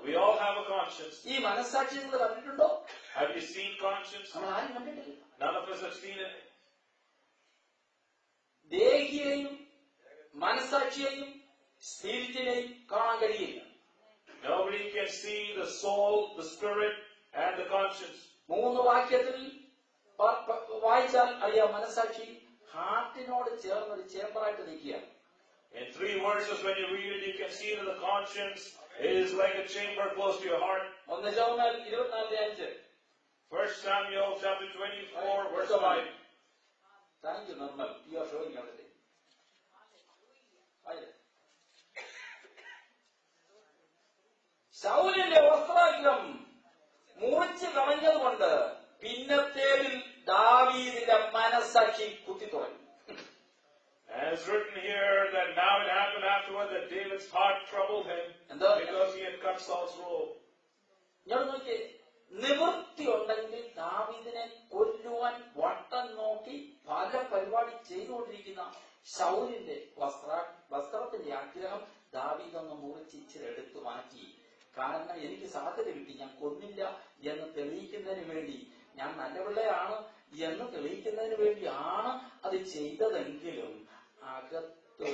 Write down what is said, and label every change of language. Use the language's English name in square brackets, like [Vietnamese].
[English] We all have a conscience. [Malayalam] ഈ മനസ്സാക്ഷി നിങ്ങൾ കണ്ടിട്ടുണ്ടോ? [English] Have you seen conscience? [Malayalam] നമ്മൾ ആരും കണ്ടിട്ടില്ല. [English] None of us have seen it. [Malayalam] ദേഹിയെയും മനസ്സാക്ഷിയെയും സ്പിരിറ്റിനെയും കാണാൻ കഴിയില്ല. [English] Nobody can see the soul, the spirit, and the conscience. [Malayalam] 3 വാക്യത്തിൽ വായിച്ചാൽ അറിയാം, മനസ്സാക്ഷി ഹാർട്ടിനോട് ചേർന്നൊരു ചേമ്പറായിട്ട് നിൽക്കുകയാണ്. [English] In 3 verses, when you read it, you can see that the conscience is like a chamber close to your heart. [Malayalam] 1 Samuel 24:5. [English] 1 Samuel chapter 24, verse 5. Thank you, Normal. You are showing everything. [Malayalam] ശൗലിന്റെ വസ്ത്രാഗ്രം മുറിച്ച് കളഞ്ഞതുകൊണ്ട് പിന്നത്തേതിൽ ദാവീദിന്റെ മനസ്സാക്ഷി കുത്തിത്തുടങ്ങി. [English] And it's written here that now it happened afterward that David's heart troubled him because he had cut Saul's robe. [Malayalam] ഞാൻ നോക്കി, നിവൃത്തി ഉണ്ടെങ്കിൽ ദാവീദിനെ കൊല്ലുവാൻ വട്ടം നോക്കി പല പരിപാടി ചെയ്തുകൊണ്ടിരിക്കുന്ന ശൗലിന്റെ വസ്ത്രത്തിന്റെ ആഗ്രഹം ദാവീദൊന്ന് മുറിച്ച് ഇച്ചിരി എടുത്തു മാറ്റി. കാരണം എനിക്ക് സാധ്യത കിട്ടി, ഞാൻ കൊന്നില്ല എന്ന് തെളിയിക്കുന്നതിന് വേണ്ടി, ഞാൻ നല്ല പിള്ളയാണ് എന്ന് തെളിയിക്കുന്നതിന് വേണ്ടിയാണ് അത് ചെയ്തതെങ്കിലും അകത്ത്